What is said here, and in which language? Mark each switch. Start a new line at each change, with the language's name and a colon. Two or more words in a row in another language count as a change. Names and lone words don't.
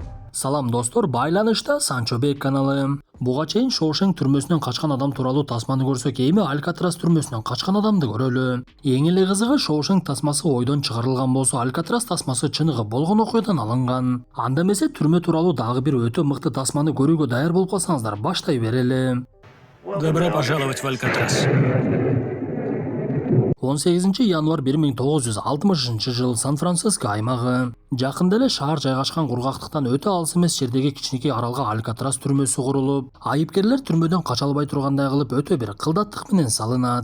Kyrgyz: Салам достор, байланышта Санчо Бек каналы. Буга чейин Шоушенк түрмөсүнөн качкан адам тууралуу тасманы көрсөк, эми Алькатрас түрмөсүнөн качкан адамды көрөлү. Эң эле кызыгы, Шоушенк тасмасы ойдон чыгарылган болсо, Алькатрас тасмасы чыныгы болгон окуядан алынган. Анда эмесе түрмө тууралуу дагы бир өтө мыкты тасманы көрүүгө даяр болуп калсаңыздар, баштай берели.
Russian: Добро пожаловать в Алькатрас.
Kyrgyz: 18 январь 1960 жыл Сан-Франциско аймагы. Жакында эле шаар жайгашкан кургактыктан өтө алыс эмес жердеги кичинекей аралга Алькатрас түрмөсү курулуп, айыпкерлер түрмөдөн кача албай тургандай кылып өтө бир кылдаттык менен салынат.